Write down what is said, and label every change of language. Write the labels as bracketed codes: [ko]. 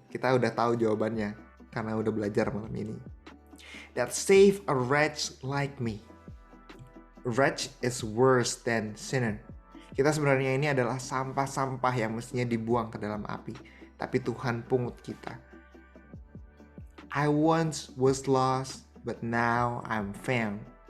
[id] Kita udah tahu jawabannya karena udah belajar malam ini. [en] That save a wretch like me. Wretch is worse than sinner. [id] Kita sebenarnya ini adalah sampah-sampah yang mestinya dibuang ke dalam api. Tapi Tuhan pungut kita. [en] I once was lost, but now I'm found.